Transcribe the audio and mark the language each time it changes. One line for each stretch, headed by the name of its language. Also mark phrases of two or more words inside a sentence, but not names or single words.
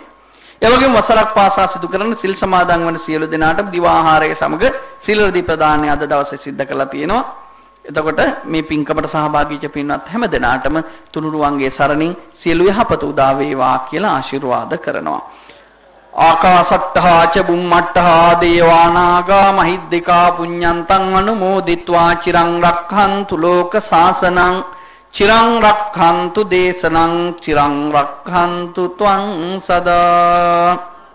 Sinhala: ඒ වගේම වසරක් පාසා සිදු කරන සිල් සමාදන් වන සියලු දෙනාට දිවාහාරය සමග සිල් රදී ප්‍රදානය අද දවසේ සිද්ධ කළා තියෙනවා. එතකොට මේ පින්කමට සහභාගී වෙච්ච පින්වත් හැම දෙනාටම තුනුරුවන්ගේ සරණින් සියලු යහපත උදා වේවා කියලා ආශිර්වාද කරනවා.
Pali: ආකාසට්ඨා ච බුම්මට්ඨා දේවානාගා මහිද්దికා පුඤ්ඤන්තං අනුමෝදිත්වා චිරං රක්ඛන්තු ලෝක සාසනං චිරං රක්ඛන්තු දේශනං චිරං රක්ඛන්තු ත්වං සදා